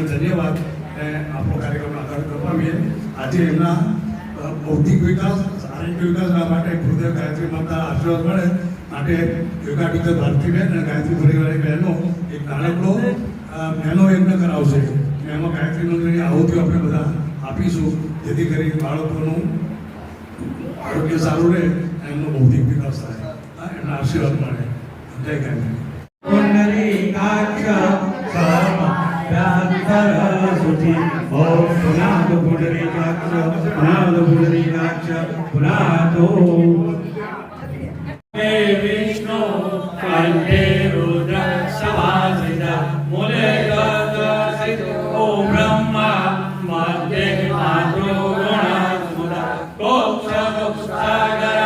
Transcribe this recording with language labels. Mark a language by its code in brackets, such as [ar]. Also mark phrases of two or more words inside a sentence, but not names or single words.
[gu] ધન્યવાદ અને આપણો કાર્યક્રમ આગળ કરવાવીએ. આજે એમના બૌદ્ધિક વિકાસ, શારીરિક વિકાસના માટે ગુરુદેવ ગાયત્રી માતા આશીર્વાદ મળે માટે [en] yoga teacher [gu] ભારતીબેન અને ગાયત્રી પરિવારની બહેનો એક નાનકડો બહેનો યજ્ઞ કરાવશે. એમાં ગાયત્રી મંત્રની આહુતિઓ આપણે બધા આપીશું જેથી કરી બાળકોનું આરોગ્ય સારું રહે એમનો બૌદ્ધિક વિકાસ થાય. એમના આશીર્વાદ મળે. જય ગાયત્રી. [sa] विष्णु कंठे रुद्र सभासिता मूले ओ ब्रह्मा मध्ये मातृ गुणस्मुदा कोक्षगरा